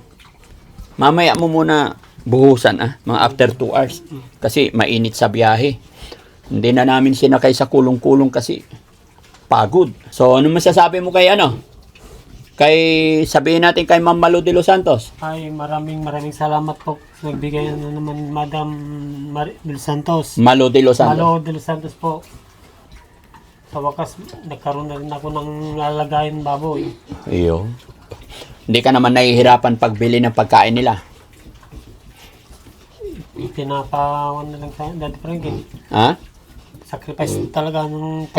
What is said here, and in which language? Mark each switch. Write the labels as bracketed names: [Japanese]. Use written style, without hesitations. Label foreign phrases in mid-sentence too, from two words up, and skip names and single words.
[Filipino] Mamaya mo muna buhusan, mga [English] after 2 hours. [Filipino] Kasi mainit sa biyahe. Hindi na namin sinakay sa kulong-kulong kasi pagod. So, ano masasabi mo kay sabihin natin kay Ma'am Malo de los Santos? Ay, maraming salamat po. Nagbigay na naman Madam de los Santos. Malo de los Santos. Malo de los Santos po. Sa wakas, nagkaroon na rin ako ng lalagayin baboy. Iyo. Hindi ka naman nahihirapan pagbili ng pagkain nila. Pinapawan na lang sa Daddy Frankie. Ha? Sacrifice talaga ng pagkain nila.